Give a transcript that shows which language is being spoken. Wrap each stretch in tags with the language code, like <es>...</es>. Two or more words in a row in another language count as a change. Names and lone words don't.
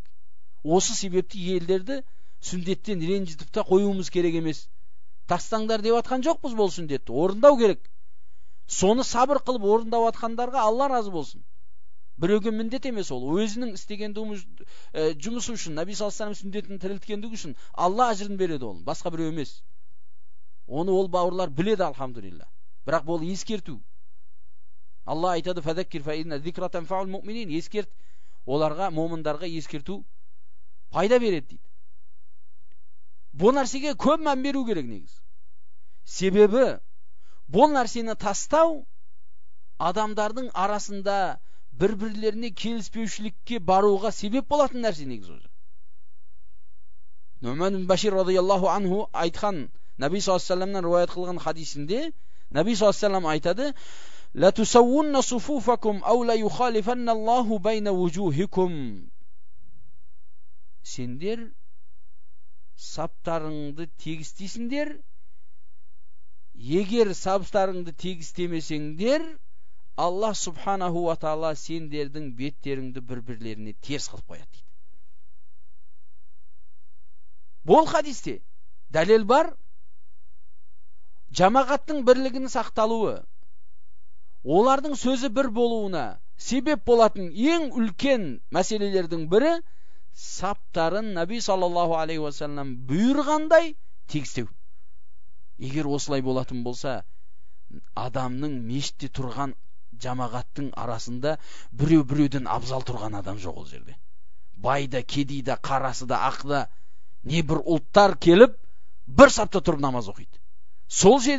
<kk>Осы себепті елдерді сүндеттен ренжітіп та қоюымыз керек емес. Тастаңдар деп атқан жоқпыз бұл сүндетті. Орындау керек. Соны сабыр қылып орындау атқандарға Алла разы болсын. Біреуге міндет емес ол. Өзінің істеген жұмысы үшін, Наби</kk> <ar>صلى الله عليه وسلم</ar> <kk>сүндетін тірілткендігі үшін Алла ажырын береді ол. Басқа біреу емес. Оны ол бауырлар біледі, алхамдулилла. Бірақ бұл ескерту. Алла айтады:</kk> <ar>"فذكر فإن الذكرى تنفع المؤمنين".</ar> <kk>Ескерт, оларға, момындарға ескерту пайда береді дейді. Бұл нәрсеге көп мән беру керек негіз. Себебі бұл нәрсені тастау адамдардың арасында бір-бірлеріне келіспеушілікке баруға себеп болатын нәрсе негіз өзі.</kk> <ar>Нуман бин Башир رضي الله عنه айтқан, Наби صلى الله عليه وسلم</ar> <kk>риwayat қылған хадисінде</kk> <ar>Наби صلى الله عليه وسلم айтады: "لتسون صفوفكم أو ليخالفن الله بين وجوهكم".</ar> <kk>Сендер саптарыңды тегістейсіңдер. Егер саптарыңды тегістемесеңдер, Аллах</kk> <ar>سبحانه وتعالى</ar> <kk>сендердің беттеріңді бір-бірлеріне теріс қылып қояды дейді. Бұл хадисте дәлел бар. Жамағаттың бірлігінің сақталуы, олардың сөзі бір болуына себеп болатын ең үлкен мәселелердің бірі саптарын Наби</kk> <ar>صلى الله عليه وسلم</ar> <kk>бұйырғандай тегістеу. Егер осылай болатын болса, адамның мешітте тұрған жамағаттың арасында біреуден абзал тұрған адам жоқ ол жерде. Байда, кедейда, қарасыда, ақда не бір ұлттар келіп бір сапта тұрып намаз оқиды.</kk>